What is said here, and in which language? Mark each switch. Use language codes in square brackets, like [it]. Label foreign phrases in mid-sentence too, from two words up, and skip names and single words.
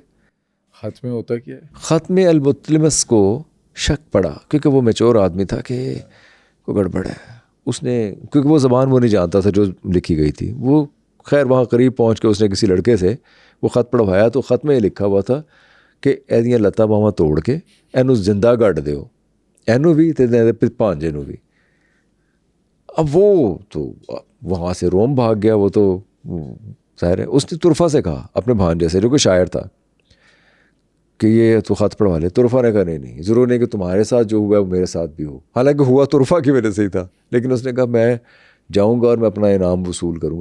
[ur] خط میں ہوتا کیا ہے؟ خط میں المطلمس کو شک پڑا, کیونکہ وہ میچور آدمی تھا کہ کوئی گڑبڑ ہے. اس نے, کیونکہ وہ زبان وہ نہیں جانتا تھا جو لکھی گئی تھی. وہ خیر وہاں قریب پہنچ کے اس نے کسی لڑکے سے وہ خط پڑھوایا, تو خط میں یہ لکھا ہوا تھا کہ [pa] ایدیاں لتا باواں توڑ کے اینو زندہ گڈ دیو, اینو بھی تے پانجے نو بھی. [ur] اب وہ تو وہاں سے روم بھاگ گیا. وہ تو ظاہر ہے اس نے طرفہ سے کہا اپنے بھانجے سے جو کہ شاعر تھا کہ یہ تو خط پڑھوا لے. طرفہ نے کہا نہیں, ضرور نہیں کہ تمہارے ساتھ جو ہوا ہے وہ میرے ساتھ بھی ہو. حالانکہ ہوا طرفہ کی وجہ سے ہی تھا, لیکن اس نے کہا میں جاؤں گا اور میں اپنا انعام وصول کروں گا.